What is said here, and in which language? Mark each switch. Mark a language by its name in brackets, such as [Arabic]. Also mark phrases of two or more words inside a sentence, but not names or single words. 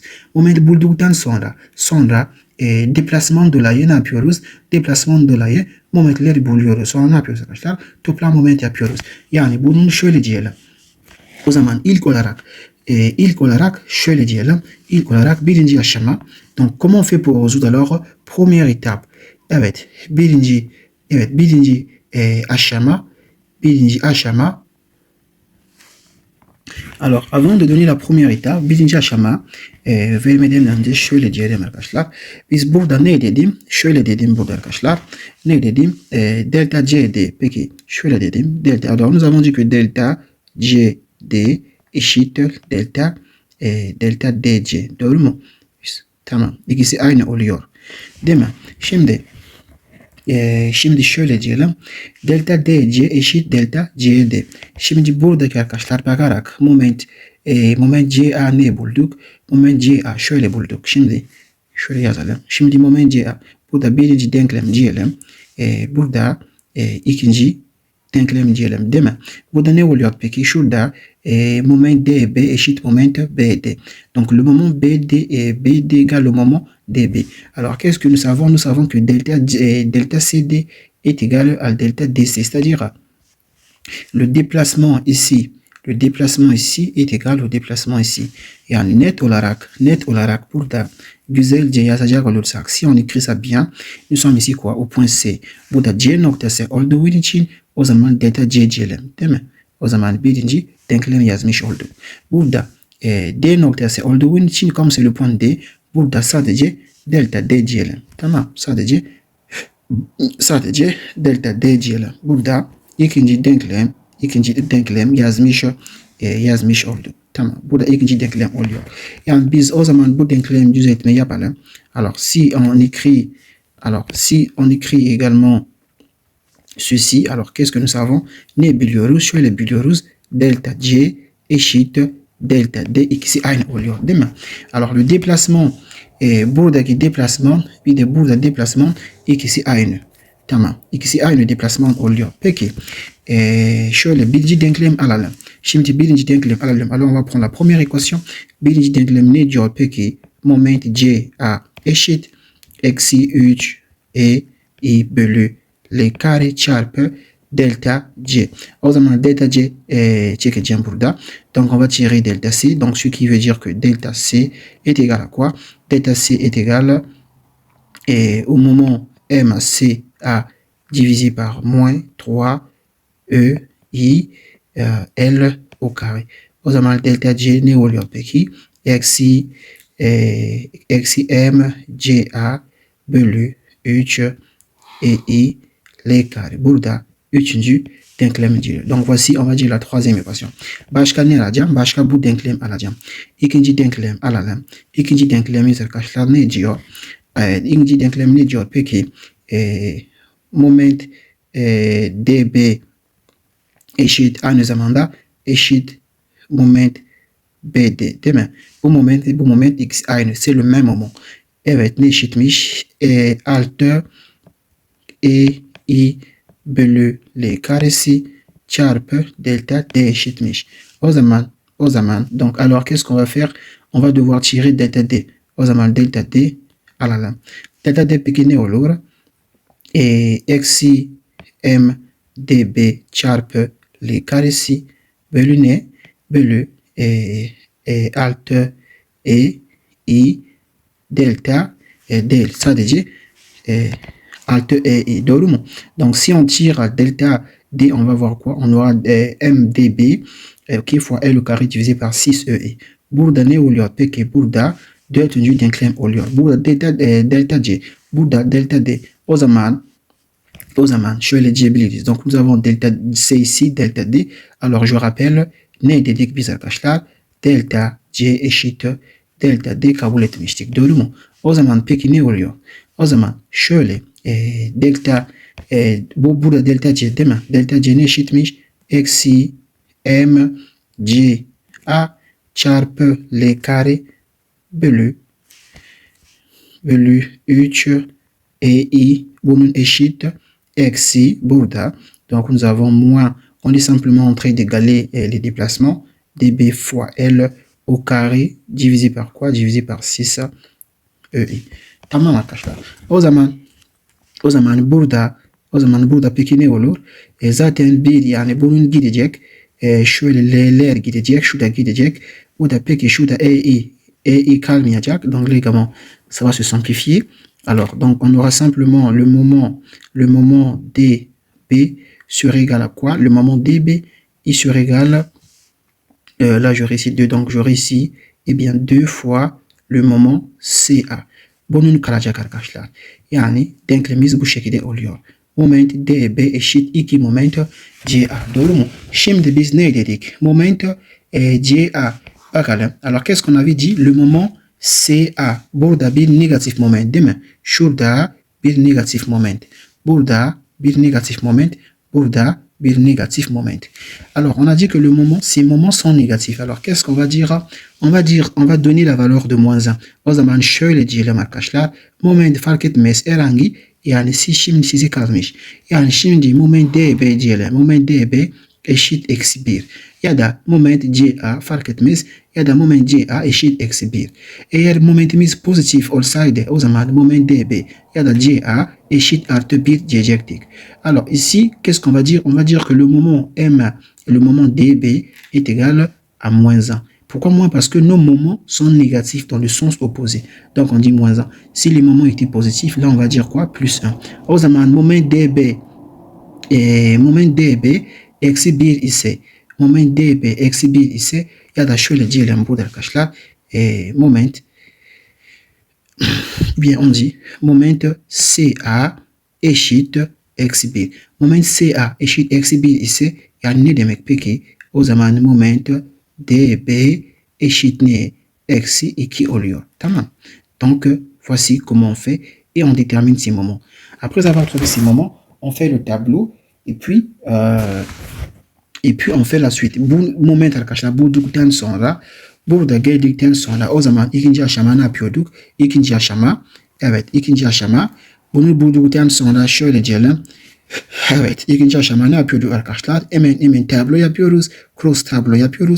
[Turkish] Momenti bulduktan sonra deplasman dolayı ne yapıyoruz? Deplasman dolayı momentleri buluyoruz. Sonra ne yapıyoruz arkadaşlar? Toplam moment yapıyoruz. Yani bunun şöyle diyelim. O zaman ilk olarak şöyle diyelim. İlk olarak birinci aşama. [French] Donc comment on fait pour résoudre alors première étape? [Turkish] Evet, birinci aşama. [French] Alors, avant de donner la première étape, [Turkish] birinci aşama vermeden önce şöyle diyelim arkadaşlar. Biz burada ne dedim? Şöyle dedim burada arkadaşlar. Ne dedim? Delta CD. Peki, şöyle dedim. Delta. [French] Alors, nous avons dit que delta CD [Turkish] eşittir delta DC. Doğru mu? Tamam. İkisi aynı oluyor. Değil mi? Şimdi şöyle diyelim. Delta DC eşit delta CD. Şimdi buradaki arkadaşlar bakarak moment CA ne bulduk? Moment CA şöyle bulduk. Şimdi şöyle yazalım. Şimdi moment CA. Burada birinci denklem diyelim. Burada ikinci denklem diyelim değil mi? Burada ne oluyor peki? Şurada moment DB eşit moment BD. [French] Donc le moment BD égale le moment DB. Alors qu'est-ce que nous savons? Nous savons que delta CD est égal à delta DC. C'est-à-dire le déplacement ici est égal au déplacement ici. [Turkish] Yani net olarak burada güzelce yazacak olursak, [French] si on écrit ça bien, nous sommes ici quoi? Au point C. [Turkish] Burada C noktası olduğu için o zaman delta C diyelim, değil mi? O zaman birinci denklem yazmış olduk. Burada D noktası olduğu için [French] comme c'est le point D, [Turkish] burada sadece delta D diyelim. Tamam, sadece delta D diyelim. Burada ikinci denklem yazmış olduk. Tamam, burada ikinci denklem oluyor. Yani biz o zaman bu denklem düzeltme yapalım. [French] Alors si on écrit également ceci, alors qu'est-ce que nous savons? [Turkish] Ne biliyoruz? Şöyle biliyoruz. Delta C eşit delta D ikisi aynı oluyor değil mi? [French] Alors le déplacement [Turkish] buradaki deplasman bir de burada deplasman ikisi aynı. Tamam. İkisi aynı deplasman oluyor. Peki şöyle birinci denklem alalım. Şimdi birinci denklem alalım. [French] Alors on va prendre la première équation. [Turkish] Birinci denklem ne diyor peki? Moment CA eşit eksi 3 I bölü L kare çarpı delta C. O zaman delta C çekeceğim burada. [French] Donc on va tirer delta C. Donc ce qui veut dire que delta C est égal à quoi? Delta C est égal au moment MCA divisé par moins 3 I L au carré. [Turkish] O zaman delta C ne oluyor peki? Eksi MCA bölü 3 I L carré. Burada üçüncü denklemi diyor. [French] Donc voici on va dire la troisième équation. [Turkish] Başka ne alacağım? Başka bu denklem alacağım. İkinci denklem alalım. İkinci denklemiz arkadaşlar ne diyor? İkinci denklem ne diyor? Peki moment DB eşit aynı zamanda eşit moment BD değil mi? Bu moment X aynı. [French] C'est le même moment. [Turkish] Evet ne eşitmiş? 6 I bölü L karesi çarpı delta D eşitmiş. O zaman [French] donc alors qu'est-ce qu'on va faire? On va devoir tirer delta D. [Turkish] O zaman delta D alalım. Delta D peki ne olur? Eksi M dB çarpı L karesi bölü ne? Bölü 6 I delta D sadece 6 I doğru mu? [French] Donc si on tire delta D on va voir quoi? On aura MdB qui fois L au carré divisé par 6 EI. [Turkish] Burada ne oluyor peki? Burada 4. denklem oluyor. Burada delta C, burada delta D. O zaman şöyle diyebiliriz. [French] Donc nous avons delta C ici, delta D. Alors je rappelle, [Turkish] ne dedik biz arkadaşlar? Delta C eşittir delta D kabul etmiştik. Doğru mu? O zaman peki ne oluyor? O zaman şöyle delta burada delta C değil mi? Delta C ne eşitmiş? Eksi M C A çarpı L kare bölü 3 I bunun eşit eksi burada. [French] Donc nous avons moins, on est simplement en train d'égaler les déplacements, dB fois L au carré divisé par quoi? Divisé par 6 EI. [Turkish] Tamam arkadaşlar. O zaman burada peki ne olur? Zaten bir yani bunun gidecek. Şöyle L'ler gidecek. Şu da gidecek. Bu da peki şu da EI kalmayacak. [French] Donc les gamins, ça va se simplifier. Alors, donc on aura simplement le moment dB sera égal à quoi? Le moment dB, il sera égal, là j'aurai ici 2, donc j'aurai ici, eh bien 2 fois le moment CA. [Turkish] Bunun kalacak arkadaşlar. Yani denklemiz bu şekilde oluyor. Moment dB eşit 2 moment CA. Doğru mu? Şimdi biz ne dedik? Moment CA. Bakalım. [French] Alors qu'est-ce qu'on avait dit? Le moment CA. [Turkish] Burada bir negatif moment değil mi? Şurada bir negatif moment. Burada bir negatif moment. Burada bir negatif moment. [French] Alors, on a dit que le moment, ces moments sont négatifs. Alors, qu'est-ce qu'on va dire? On va donner la valeur de moins 1. [Turkish] O zaman şöyle diyelim arkadaşlar. Moment fark etmez herhangi yani şimdi size kalmış. Yani şimdi moment dB diyelim. Moment dB eşit eksi 1. Ya da moment CA fark etmez. Ya da moment CA eşit eksi 1. Eğer momentimiz pozitif olsaydı o zaman moment dB ya da CA eşit artı 1 diyecektik. [French] Alors ici, qu'est-ce qu'on va dire? On va dire que le moment M, le moment dB est égal à moins 1. Pourquoi moins? Parce que nos moments sont négatifs dans le sens opposé. Donc on dit moins 1. Si les moments étaient positifs, là on va dire quoi? Plus 1. [Turkish] O zaman moment dB eksi 1 ise, moment dB eksi 1 ise ya da şöyle diyelim burada arkadaşlar. Moment [French] bien on dit [Turkish] moment CA eşit eksi 1. Moment CA eşit eksi 1 ise yani ne demek peki? O zaman moment dB eşit ne? Eksi 2 oluyor. Tamam. [French] Donc voici comment on fait et on détermine ces moments. Après avoir trouvé ces moments, on fait le tableau et puis on fait la suite. [Turkish] Bu moment arkadaşlar bulduktan sonra burada geldikten sonra o zaman ikinci aşama ne yapıyorduk? İkinci aşama bunu bulduktan sonra şöyle diyelim. Evet, ikinci aşama ne yapıyorduk arkadaşlar? Hemen tablo yapıyoruz. Cross tablo yapıyoruz.